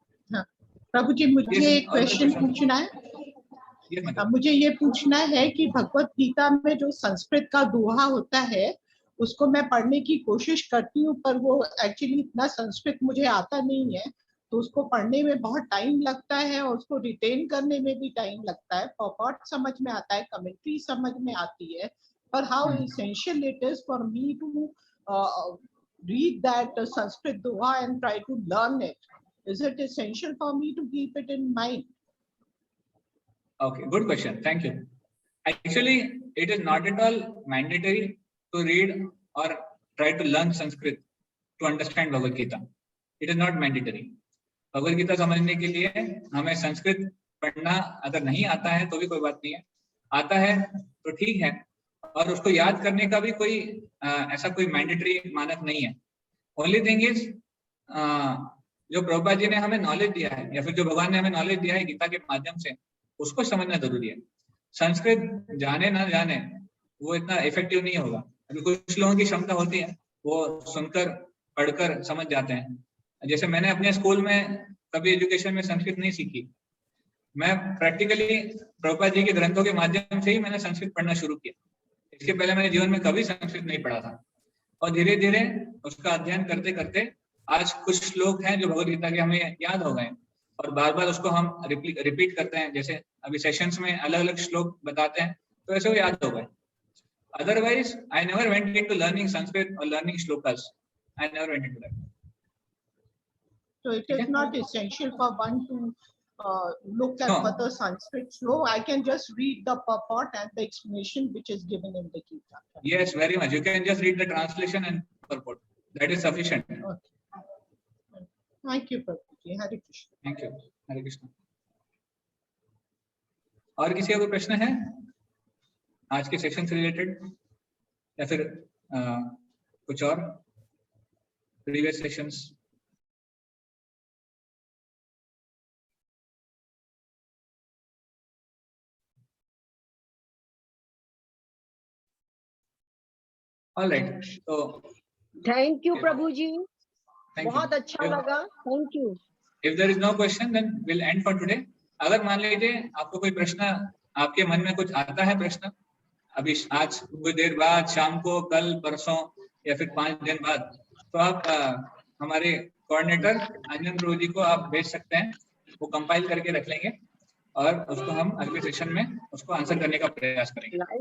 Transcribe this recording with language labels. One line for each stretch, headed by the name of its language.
Hindi: हाँ, प्रभु जी मुझे एक क्वेश्चन पूछना है। मुझे ये पूछना है कि भगवत गीता में जो संस्कृत का दोहा होता है उसको मैं पढ़ने की कोशिश करती हूँ, पर वो एक्चुअली इतना संस्कृत मुझे आता नहीं है, तो उसको पढ़ने में बहुत टाइम लगता है और उसको रिटेन करने में भी टाइम लगता है। पॉपॉट समझ में आता है, कमेंट्री समझ में आती है, पर
English: How essential it is for me to read that Sanskrit doha and try to learn it. Is it essential for me to keep it in mind? Okay, good question. Thank you. Actually, it is not at all mandatory to read or try to learn Sanskrit to understand Bhagavad Gita. It is not mandatory.
Hindi: Bhagavad Gita समझने के लिए हमें संस्कृत पढ़ना अगर नहीं आता है तो भी कोई बात नहीं है, आता है तो ठीक है, और उसको याद करने का भी कोई ऐसा कोई मैंडेटरी मानक नहीं है।
English: only thing is
Hindi: जो प्रभुपाद जी ने हमें नॉलेज दिया है, या फिर जो भगवान ने हमें नॉलेज दिया है गीता के माध्यम से, उसको समझना जरूरी है। संस्कृत जाने ना जाने वो इतना इफेक्टिव नहीं होगा। अभी कुछ लोगों की क्षमता होती है, वो सुनकर पढ़कर समझ जाते हैं। जैसे मैंने अपने स्कूल में कभी एजुकेशन में संस्कृत नहीं सीखी, मैं प्रैक्टिकली प्रभुपाद जी के ग्रंथों के माध्यम से ही मैंने संस्कृत पढ़ना शुरू किया। इसके पहले मैंने जीवन में कभी संस्कृत नहीं पढ़ा था, और धीरे धीरे उसका अध्ययन करते करते आज कुछ लोग हैं जो भगवद गीता के हमें याद हो गए, और बार बार उसको हम रिपीट करते हैं। जैसे अभी सेशंस में अलग अलग श्लोक बताते हैं, तो ऐसे वो याद हो गए।
English: Otherwise I never went into learning Sanskrit और learning shlokas, I never went into that. So it is not essential for one to look at further Sanskrit slow. I can just read the purport and the explanation which is given in the Gita. Yes, very much. You can just read the translation and purport. That is sufficient. Okay. Thank you, Prabhuji. Hare Krishna. Thank you. Hare Krishna.
Hindi: और किसी का कोई प्रश्न है आज के section से related, या फिर कुछ और previous sessions?
English: All right. So thank you
Hindi: प्रभु जी, बहुत अच्छा लगा, thank you.
English: If there is no question, then we'll end for today.
Hindi: अगर मान लीजिए आपको कोई प्रश्न, आपके मन में कुछ आता है प्रश्न, अभी आज कुछ देर बाद, शाम को, कल, परसों, या फिर 5 दिन बाद, तो आप हमारे कोऑर्डिनेटर अंजन प्रभु जी को आप भेज सकते हैं, वो कंपाइल करके रख लेंगे और उसको हम अगले सेशन में उसको आंसर करने का प्रयास करेंगे।